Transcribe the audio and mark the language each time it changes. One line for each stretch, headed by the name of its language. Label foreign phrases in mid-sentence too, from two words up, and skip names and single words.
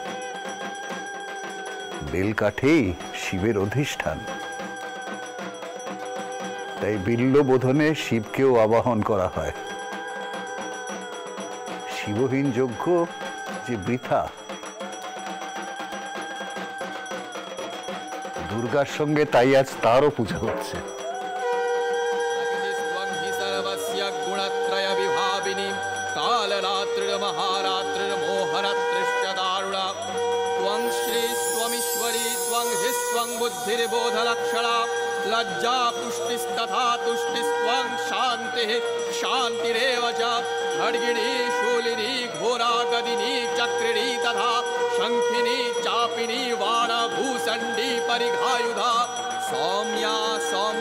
Bangla: বেল কাঠেই শিবের অধিষ্ঠান, তাই বিল্ল বোধনে শিবকেও আবাহন করা হয়। শিবহীন যজ্ঞ যে বৃথা। দুর্গার সঙ্গে তাই আজ তারও পূজা হচ্ছে।
Sanskrit: लज्जा पुष्टिस्तथा तुष्टिस्त्वं शान्तिः शान्तिरेव च खड्गिणी शूलिनी घोरा गदिनी चक्रिणी तथा शङ्खिनी चापिनी वाणभूषण्डी परिघायुधा सौम्या